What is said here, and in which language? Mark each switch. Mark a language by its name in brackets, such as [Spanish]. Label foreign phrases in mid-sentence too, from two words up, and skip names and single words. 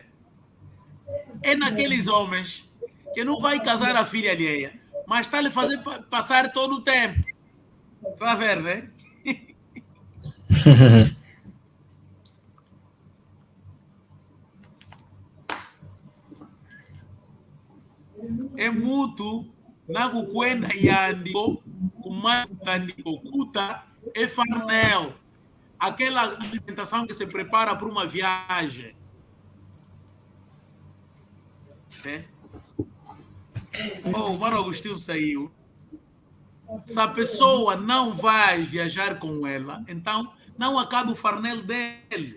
[Portuguese] É naqueles homens que não vai casar a filha alheia, mas está lhe fazer passar todo o tempo. Tá vendo, né? É mútuo, [Kongo] nago kwenda yandiko, kumandiko kuta, [Portuguese] é farnel. Aquela alimentação que se prepara para uma viagem. É? Oh, o Mário Agostinho saiu. Se a pessoa não vai viajar com ela, então não acaba o farnel dele.